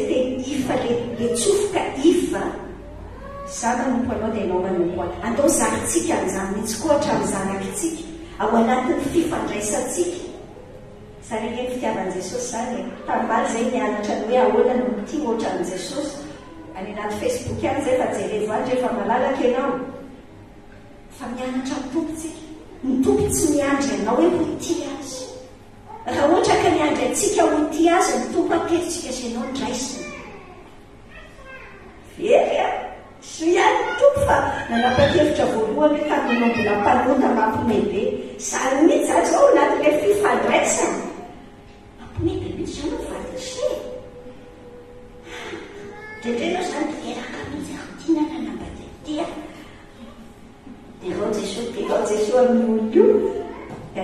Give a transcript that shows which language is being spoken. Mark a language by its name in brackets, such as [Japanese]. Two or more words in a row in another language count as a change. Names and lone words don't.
[Malagasy] teny ifa le tsofoka ifa za manompo anao dia anao manompo any andao zaritsika an'izany mihitsy koa hatramin'ny zanakitsika ao anatin'ny fifandraisantsika zany angeny fitiavan'i Jesosy zany tambany zay nianatra ny hoe ahoana no tia ohatran'i Jesosy any anaty Facebook any zay fa jerevo any rehefa malalaka ianao fa mianatra tompontsika ny tompo tsy miandry anao hoe ho ti azy raha ohatra ka miandry antsika ho ti azy ny tompo ateritsika sy anao ndraisiny very a so ihany ny tompo fa nanapa-kevitra voalohany hoe ka minao mbola mpanota mampimebe zany mihitsy azy ao anatin'ilay fifandraisana mampimebe mihitsy zany vadise Dedeno zany teraka mihitsy akotina nanambatetia Dirao Jesosy amin'ny olo io dia